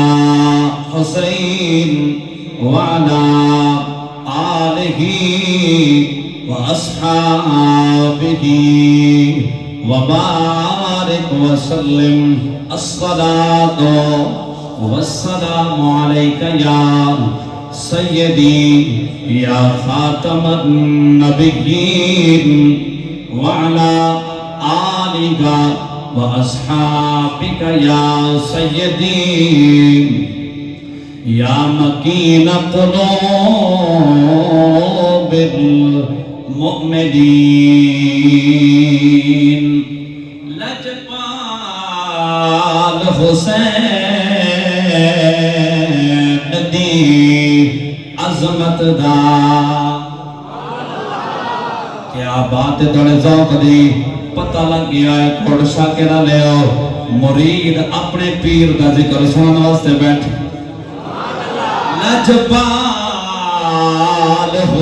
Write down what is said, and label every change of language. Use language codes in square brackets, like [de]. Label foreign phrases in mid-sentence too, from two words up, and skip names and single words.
[ar] حسين وعلى آله وأصحابه وبارك وسلم الصلاة والسلام عليك يا سيدي يا خاتم النبيين وعلى آلك وأصحابك يا سيدي يا مكين قلوب المؤمنين [pa] لجپال حسین دی عظمت دا کیا بات ہے تھوڑے ذوق دی پتہ لگ گیا ہے کھوڑ شاکرہ لے آؤ مرید اپنے پیر دا ذکر سنن واسطے بیٹھ لجپال